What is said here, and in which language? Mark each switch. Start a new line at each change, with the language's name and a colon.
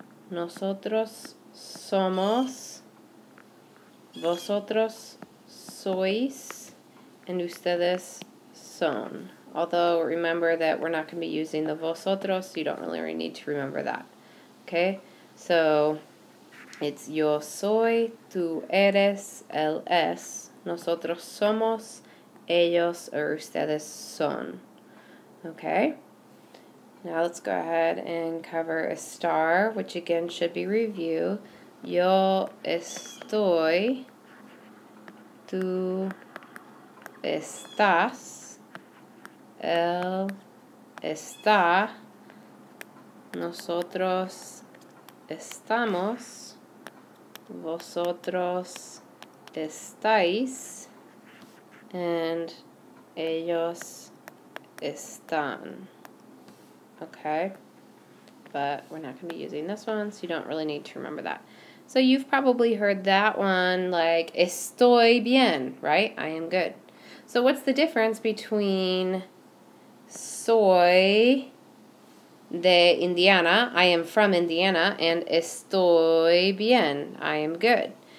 Spanish: Nosotros somos. Vosotros sois.
English: And
Spanish: ustedes son.
English: Although remember that we're not going to be using the vosotros, so you don't really need to remember that. Okay? So it's
Spanish: yo soy, tú eres, él es, nosotros somos, ellos
English: or
Spanish: ustedes son.
English: Okay? Now let's go ahead and cover estar, which again should be review.
Spanish: Yo estoy, tú estás, él está, nosotros estamos, vosotros estáis,
English: and
Spanish: ellos están.
English: Okay? But we're not going to be using this one, so you don't really need to remember that. So you've probably heard that one like,
Spanish: estoy bien,
English: right? I am good. So what's the difference between
Spanish: soy de Indiana,
English: I am from Indiana, and
Spanish: estoy bien,
English: I am good?